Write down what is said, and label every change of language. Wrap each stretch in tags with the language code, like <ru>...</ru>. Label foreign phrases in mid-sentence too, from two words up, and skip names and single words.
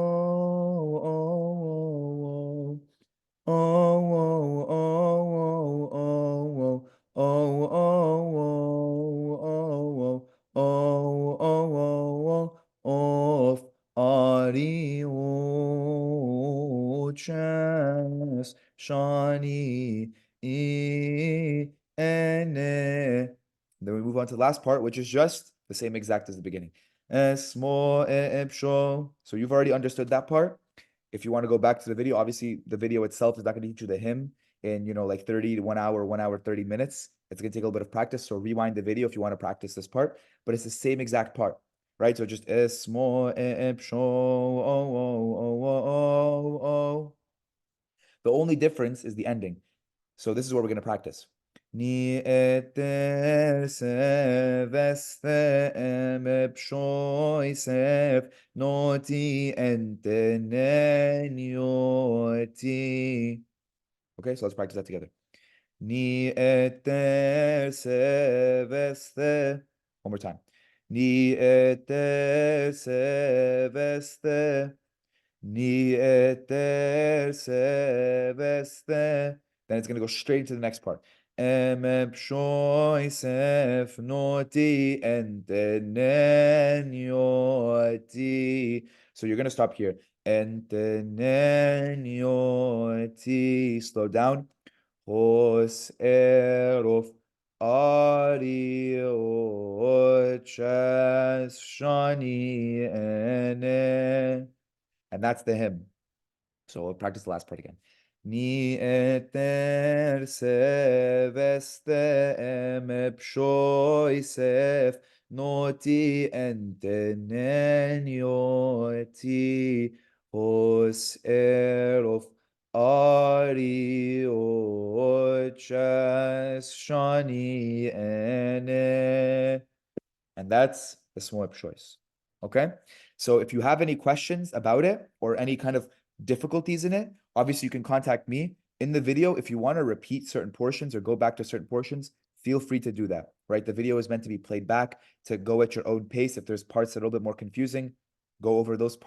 <cop>oh, oh, oh, oh, oh, of Ari o chas shani ene.</cop> <en>Then we move on to the last part, which is just the same exact as the beginning.</en> <cop>Esmo Epchois.</cop> <en>So you've already understood that part. If you want to go back to the video, obviously the video itself is not going to teach you the hymn in, like 30 to 1 hour, 1 hour, 30 minutes. It's going to take a little bit of practice. So rewind the video if you want to practice this part, but it's the same exact part, right? So just Esmo Epchois. Oh, oh, oh, oh, oh, oh. The only difference is the ending. So this is what we're going to practice.</en> <cop>Ni eter se veste em epshoisef noti entenenioti.</cop> <en>Okay, so let's practice that together.</en> <cop>Ni eter seveste.</cop> <en>One more time.</en> <cop>Ni eter seveste. Ni eter seveste.</cop> <en>Then it's going to go straight into the next part.</en> <cop>Pshois efnoti entenenioti.</cop> <en>So you're going to stop here. Entenenioti. Slow down.</en> <cop>Hos erof ariochas shani ene.</cop> <en>And that's the hymn. So we'll practice the last part again.</en> <cop>Ni eter seveste emepshoisef noti entenenioti hos erof ariochas shani ene.</cop> <en>And that's the Esmo Epchois. Okay? So if you have any questions about it or any kind of difficulties in it, obviously you can contact me in the video. If you want to repeat certain portions or go back to certain portions, feel free to do that, right? The video is meant to be played back to go at your own pace. If there's parts that are a little bit more confusing, go over those parts.</en>